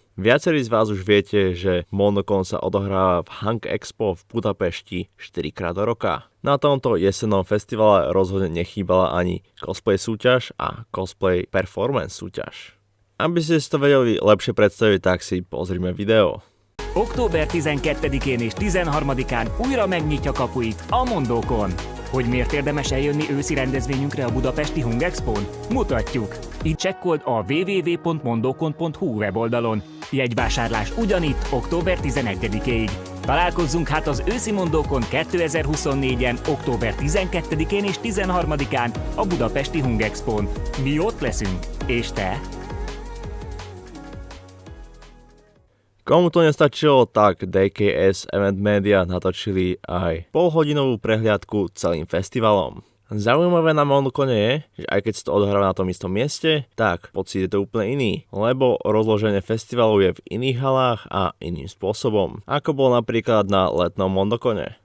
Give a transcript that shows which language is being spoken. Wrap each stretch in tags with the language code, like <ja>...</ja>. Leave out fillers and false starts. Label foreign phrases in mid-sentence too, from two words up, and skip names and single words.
<sk>Viacerí z vás už viete, že Mondokon sa odohráva v Hang Expo v Budapešti 4-krát do roka. Na tomto jesennom festivale rozhodne nechýbala ani cosplay súťaž a</sk> <en>cosplay performance</en> <sk>súťaž. Aby ste si to vedeli lepšie predstaviť, tak si pozrime video.</sk> <hu>Október 12-én és 13-án újra megnyitja kapuit a Mondokon. Hogy miért érdemes eljönni őszi rendezvényünkre a budapesti Hung Expón? Mutatjuk! Itt csekkold a www.mondokon.hu weboldalon. Jegyvásárlás ugyanitt október 11-ig. Találkozzunk hát az őszi Mondokon 2024-en, október 12-én és 13-án a budapesti Hung Expón. Mi ott leszünk. És te?</hu> <sk>Komu to nestačilo, tak DKS Event Media natočili aj polhodinovú prehliadku celým festivalom. Zaujímavé na Mondokone je, že aj keď sa to odohráva na tom istom mieste, tak pocit je to úplne iný, lebo rozloženie festivalu je v iných halách a iným spôsobom, ako bol napríklad na letnom Mondokone.</sk>